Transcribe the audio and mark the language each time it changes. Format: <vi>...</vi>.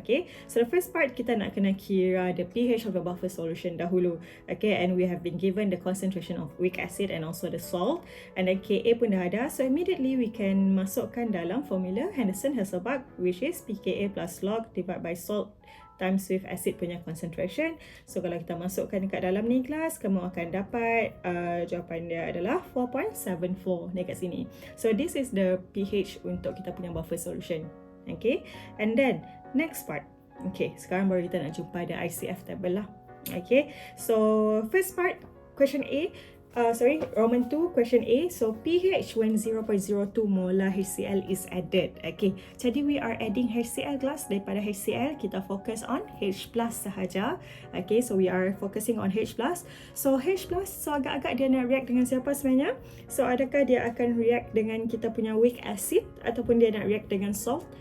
<ms>Okay, so the first part kita nak kena kira</ms> <en>the pH of the buffer solution</en> <ms>dahulu.</ms> <en>Okay, and we have been given the concentration of weak acid and also the salt, and then Ka</en> <ms>pun dah ada,</ms> <en>so immediately we can masukkan</en> <ms>dalam formula Henderson-Hasselbalch,</ms> <en>which is pKa plus log divided by salt times with acid punya concentration.</en> <ms>So kalau kita masukkan dekat dalam ni kelas, kamu akan dapat jawapan dia adalah 4.74 dekat sini.</ms> <en>So this is the pH</en> <ms>untuk kita punya buffer solution.</ms> <en>Okay, and then next part.</en> <ms>Okay, sekarang baru kita nak jumpa the ICF table lah.</ms> <en>Okay, so first part, question A. Roman 2, question A. So, pH when 0.02 molar HCl is added.</en> <ms>Okay, jadi</ms> <en>we are adding HCl class.</en> <ms>Daripada HCl, kita fokus on H plus sahaja.</ms> <en>Okay, so we are focusing on H plus.</en> <ms>So, H plus, so agak-agak dia nak react dengan siapa sebenarnya? So, adakah dia akan react dengan kita punya weak acid ataupun dia nak react dengan salt?</ms>